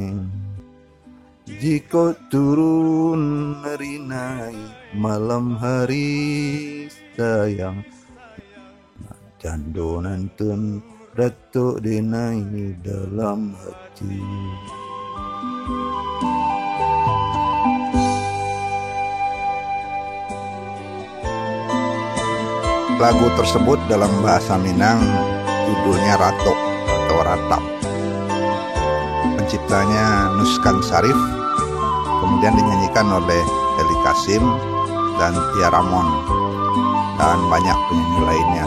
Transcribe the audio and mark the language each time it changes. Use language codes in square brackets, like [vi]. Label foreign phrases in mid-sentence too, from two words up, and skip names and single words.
[min] Jika turun rinai malam hari, sayang, jando nantun ratu dinai dalam hati. [id] Lagu tersebut dalam bahasa Minang judulnya Rato atau Ratap. Penciptanya Nuskan Sarif, kemudian dinyanyikan oleh Eli Kasim dan Tia Ramon dan banyak penyanyi lainnya.